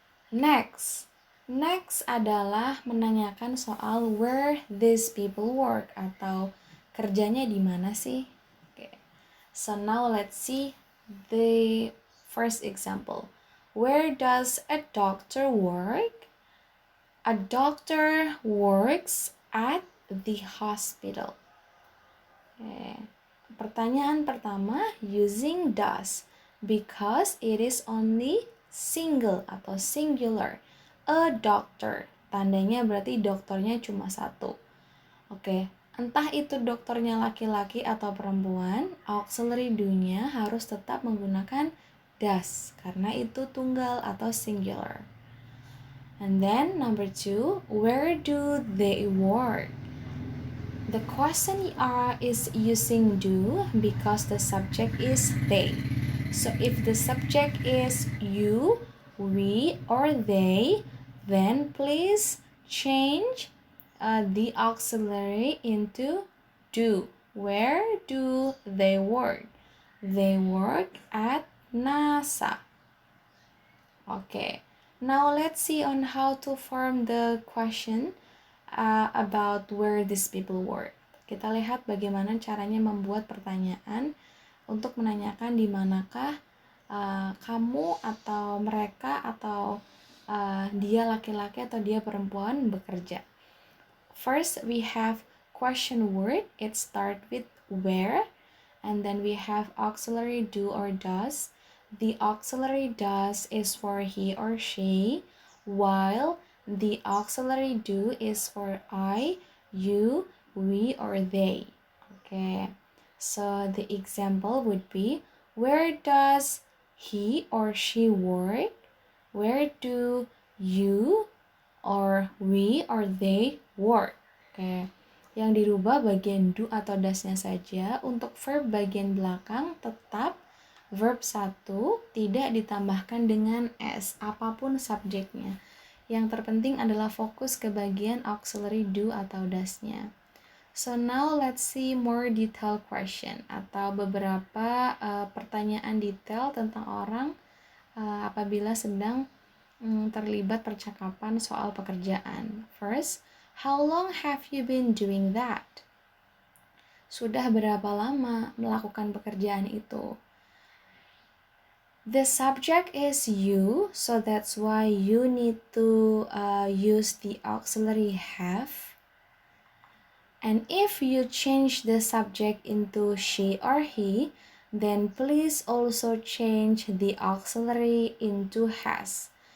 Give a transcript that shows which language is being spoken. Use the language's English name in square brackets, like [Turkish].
[Indonesian] Next adalah menanyakan soal [English] where these people work [Indonesian] atau kerjanya di mana sih? Oke. [English] So now let's see the first example. Where does a doctor work? A doctor works at the hospital. [Indonesian] Oke. Pertanyaan pertama, [English] using does. because it is only single atau singular. [Indonesian] A doctor, tandanya berarti dokternya cuma satu. Oke, entah itu dokternya laki-laki atau perempuan, auxiliary do-nya harus tetap menggunakan does karena itu tunggal atau singular. [English] And then number 2, where do they work? The question is using do because the subject is they. So if the subject is you, we, or they, then please change the auxiliary into do. Where do they work? They work at NASA. Okay, now let's see on how to form the question about where these people work. [Indonesian] Kita lihat bagaimana caranya membuat pertanyaan untuk menanyakan di manakah kamu atau mereka atau dia laki-laki atau dia perempuan bekerja. [English] First, we have question word. It starts with where, and then we have auxiliary do or does. The auxiliary does is for he or she, while the auxiliary do is for I, you, we, or they. Okay, so the example would be, where does he or she work? Where do you or we or they work? [Indonesian] Oke, yang dirubah bagian do atau does-nya saja. Untuk verb bagian belakang tetap verb 1 tidak ditambahkan dengan s, apapun subjeknya. Yang terpenting adalah fokus ke bagian auxiliary do atau does-nya. [English] So now let's see more detailed question [Indonesian] atau beberapa pertanyaan detail tentang orang apabila sedang terlibat percakapan soal pekerjaan. [English] First, how long have you been doing that? [Indonesian] Sudah berapa lama melakukan pekerjaan itu? [English] The subject is you, so that's why you need to use the auxiliary have. And if you change the subject into she or he, then please also change the auxiliary into has.